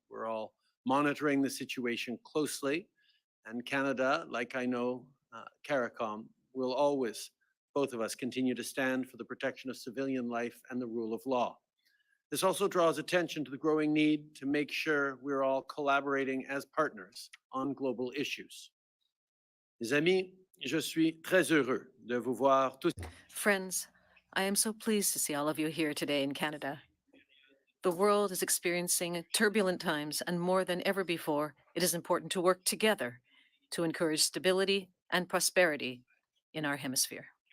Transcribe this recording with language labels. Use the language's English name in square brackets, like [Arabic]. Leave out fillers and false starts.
[English] We're all monitoring the situation closely. And Canada, like I know CARICOM, will always, both of us, continue to stand for the protection of civilian life and the rule of law. This also draws attention to the growing need to make sure we're all collaborating as partners on global issues. [French] Mes amis, je suis très heureux de vous voir tous. [English] Friends, I am so pleased to see all of you here today in Canada. The world is experiencing turbulent times, and more than ever before, it is important to work together to encourage stability and prosperity in our hemisphere.